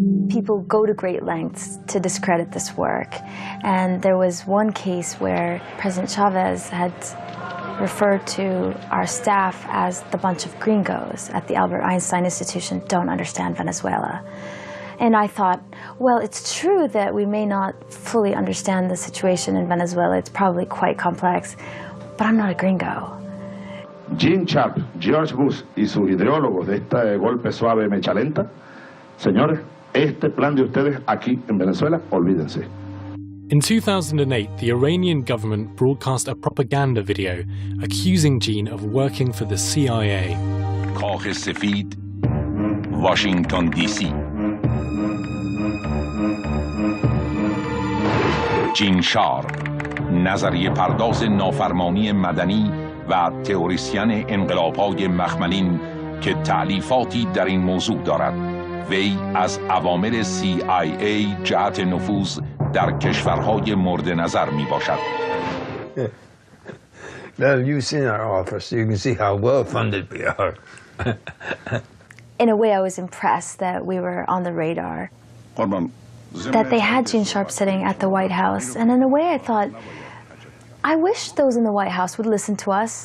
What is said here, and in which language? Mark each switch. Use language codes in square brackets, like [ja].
[en] People go to great lengths to discredit this work, and there was one case where President Chavez had referred to our staff as the bunch of gringos at the Albert Einstein Institution don't understand Venezuela. And I thought, well, it's true that we may not fully understand the situation in Venezuela. It's probably quite complex, but I'm not a gringo. [es] Gene Sharp, George Bush y sus ideólogos de este golpe suave mecha lenta, señores, este plan de ustedes aquí en Venezuela, olvídense. [en] In 2008, the Iranian government broadcast a propaganda video accusing Gene of working for the CIA. [fa] کاخ سفید، واشنگتن دی سی. جین شارپ، نظریه پرداز نافرمانی مدنی و تئوریسین انقلاب‌های مخملین که تألیفاتی در این موضوع دارد. وی از اوامر CIA جهت نفوذ در کشورهای مورد نظر می باشد. [en] Now you've seen our office, you can see how well funded we are. In a way, I was impressed that we were on the radar, that they had Gene Sharp sitting at the White House. And in a way, I thought, I wish those in the White House would listen to us.